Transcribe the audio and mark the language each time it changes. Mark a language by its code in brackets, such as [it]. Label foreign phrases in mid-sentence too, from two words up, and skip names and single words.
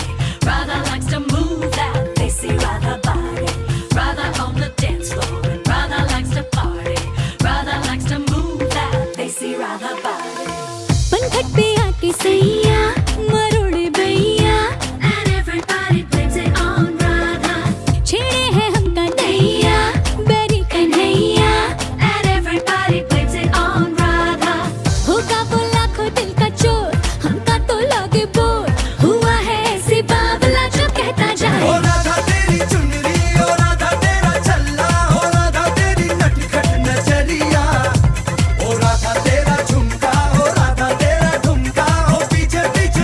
[en] Radha likes to move that lacy Radha body. Radha on the dance floor and Radha likes to party. Radha likes to move that lacy Radha body. [hi] पनघट पे आके सैया मरोड़े भैया [en] And everybody blames it on Radha. [hi] छेड़े हैं हमका नैया बैरी कन्हैया [en] And everybody blames it on Radha. [hi] होगा वो लाखों दिल का चोर हमका तो लगे बोर हुआ है ऐसे बावला जो कहता जाए राधा तेरी चुनरी ओ राधा तेरा छल्ला ओ राधा तेरी नटखट नजरिया ओ राधा तेरा झुमका ओ राधा तेरा ठुमका ओ पीछे